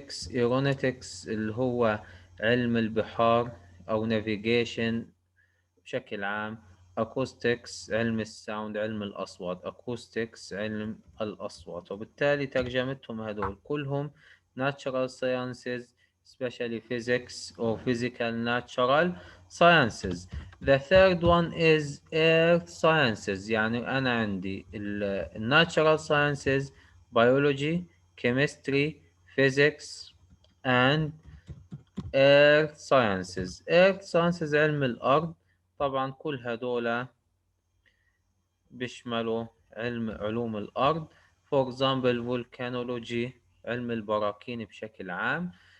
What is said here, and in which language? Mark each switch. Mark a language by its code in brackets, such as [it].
[ar] aeronautics اللي هو علم البحار أو navigation بشكل عام. acoustics علم الساوند، علم الأصوات. acoustics علم الأصوات. وبالتالي ترجمتهم هذول كلهم [en] natural sciences, especially physics or physical natural sciences. The third one is earth sciences. [ar] يعني أنا عندي [en] natural sciences, biology, chemistry, physics and earth sciences. [ar] earth sciences علم الأرض. طبعا كل هذولا بيشملوا علوم الأرض. [en] for example [ar] volcanology علم البراكين بشكل عام.